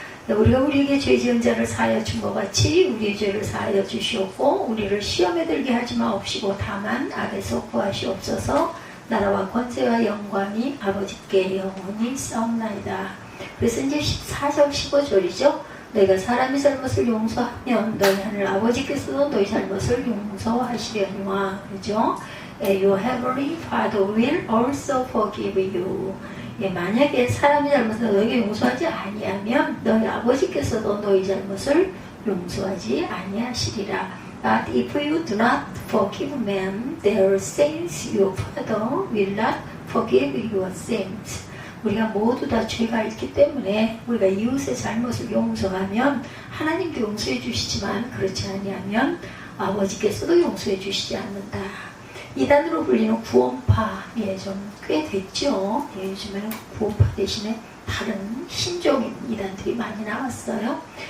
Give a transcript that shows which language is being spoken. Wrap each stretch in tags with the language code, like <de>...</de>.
<ko>우리가 우리에게 죄 지은 자를 사하여 준 것 같이 우리의 죄를 사하여 주시옵고 우리를 시험에 들게 하지 마옵시고 다만 악에서 구하시옵소서. 나라와 권세와 영광이 아버지께 영원히 싸움나이다. 그래서 이제 14절 15절이죠. 너희가 사람의 잘못을 용서하면 너희 하늘 아버지께서도 너희 잘못을 용서하시려니와. 그죠?</ko> <en>Your heavenly Father will also forgive you.</en> <ko>만약에 사람의 잘못을 너희에게 용서하지 아니하면 너희 아버지께서도 너희 잘못을 용서하지 아니하시리라.</ko> <en>But if you do not forgive men their sins, your Father will not forgive your sins.</en> <ko>우리가 모두 다 죄가 있기 때문에 우리가 이웃의 잘못을 용서하면 하나님도 용서해 주시지만 그렇지 아니하면 아버지께서도 용서해 주시지 않는다. 이단으로 불리는 구원파, 좀 꽤 됐죠. 요즘에는 구원파 대신에 다른 신종인 이단들이 많이 나왔어요.</ko>